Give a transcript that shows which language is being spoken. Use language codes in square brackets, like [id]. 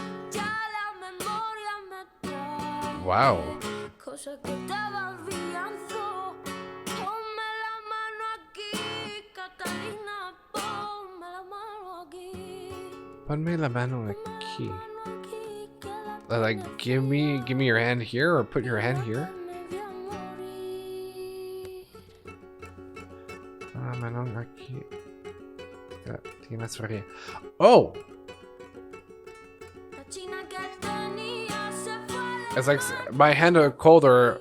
[es] Ya la memoria me trae. Wow. Cosas que estaba viendo. Ponme la mano aquí, Catalina. Ponme la mano aquí. Ponme la mano aquí. Ponme la mano aquí, que la [en] Like, give me your hand here, or put your hand here. [es] me voy a morir. Ah, mano aquí. Tienes fría. Oh! La china que tenía se fue. [en] It's like my hand are colder.